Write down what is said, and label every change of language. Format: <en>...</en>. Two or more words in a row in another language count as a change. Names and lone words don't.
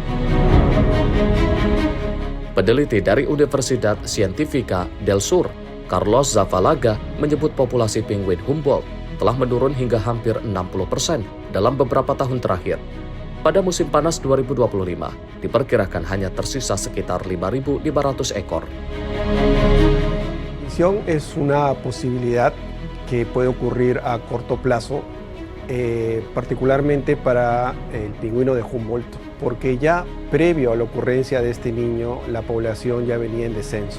<id>Peneliti dari Universidad Científica del Sur, Carlos Zafalaga, menyebut populasi penguin Humboldt telah menurun hingga hampir 60% dalam beberapa tahun terakhir. Pada musim panas 2025, diperkirakan hanya tersisa sekitar 5.500 ekor.</id> <es>Es una posibilidad que puede ocurrir a corto plazo, particularmente para el pingüino de Humboldt, porque ya previo a la ocurrencia de este niño, la población ya venía en descenso.</es>